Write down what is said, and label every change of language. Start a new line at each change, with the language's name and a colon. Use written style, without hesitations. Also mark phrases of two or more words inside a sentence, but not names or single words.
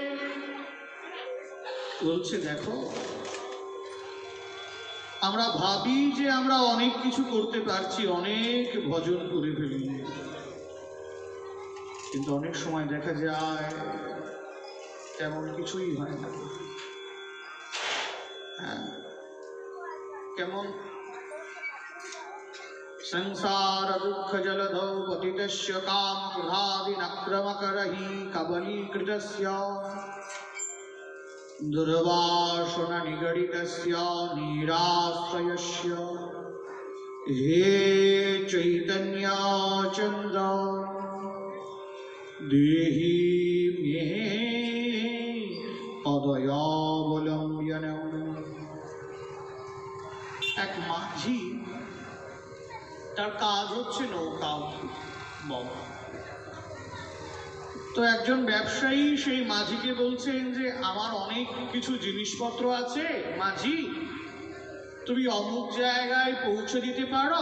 Bangla: বলছে, দেখো, আমরা ভাবি যে আমরা অনেক কিছু করতে পারছি, অনেক ভজন করে ফেলি, কিন্তু অনেক সময় দেখা যায় তেমন কিছুই হয় না। কেমন?
Sanskrit: संसार दुख जलधौ पतितस्य काम क्रोधादिनक्रमकरहि कबलीकृतस्य दुर्वासना निगडितस्य निराश्रयस्य हे चैतन्य चंद्र देहि मे पदयावलम्बनम्।
Bangla: এক মাঝি, তার কাজ হচ্ছে নৌকা বাবা। তো একজন ব্যবসায়ী সেই মাঝিকে বলছেন যে আমার অনেক কিছু জিনিসপত্র আছে, মাঝি তুমি অমুক জায়গায় পৌঁছে দিতে পারো?